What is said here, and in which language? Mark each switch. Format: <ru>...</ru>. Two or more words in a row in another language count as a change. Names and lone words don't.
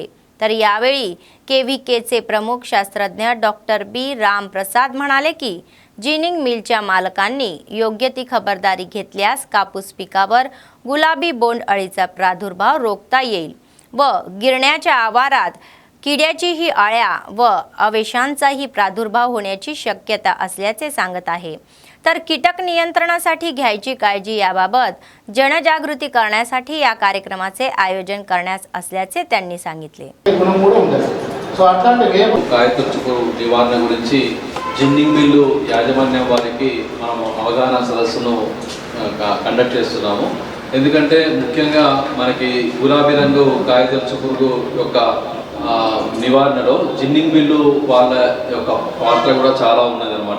<mr>तर यावेळी केव्हीकेचे प्रमुख शास्त्रज्ञ डॉक्टर बी रामप्रसाद म्हणाले की जिनिंग मिलच्या मालकांनी योग्य ती खबरदारी घेतल्यास कापूस पिकावर गुलाबी बोंड अळीचा प्रादुर्भाव रोखता येईल व गिरण्याच्या आवारात किड्याचीही अळ्या व अवेशांचाही प्रादुर्भाव होण्याची शक्यता असल्याचे सांगत आहे. तर कीटक नियंत्रणासाठी घ्यायची काळजी याबाबत जनजागृती करण्यासाठी या कार्यक्रमाचे आयोजन करण्यात असल्याचे त्यांनी सांगितले.</mr> <te>కాయతొచ్చుకు నివారణ గురించి జిన్నింగ్ మిల్లు యాజమాన్యం వారికి మనం అవగాహన సదస్సును కండక్ట్ చేస్తున్నాము. ఎందుకంటే ముఖ్యంగా మనకి గులాబీ రంగు కాయతొచ్చు పురుగు యొక్క నివారణలో జిన్నింగ్ మిల్లు వాళ్ళ యొక్క పాత్ర కూడా చాలా ఉన్నదన్నమాట.</te>